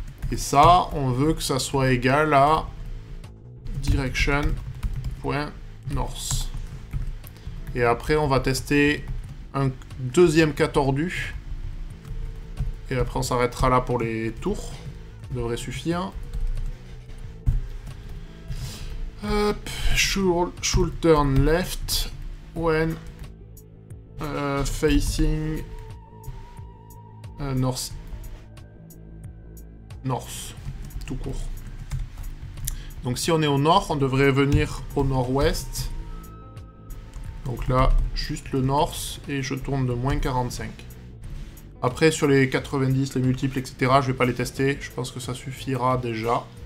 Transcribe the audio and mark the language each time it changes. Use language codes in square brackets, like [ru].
[fr] Et ça, on veut que ça soit égal à direction. [en] Point north. [fr] Et après, on va tester un deuxième cas tordu. Et après, on s'arrêtera là pour les tours. Ça devrait suffire. [en] Hop, should turn left when facing north. [fr] North, tout court. Donc si on est au nord, on devrait venir au nord-ouest. Donc là, juste le north, et je tourne de moins 45. Après, sur les 90, les multiples, etc., je vais pas les tester. Je pense que ça suffira déjà.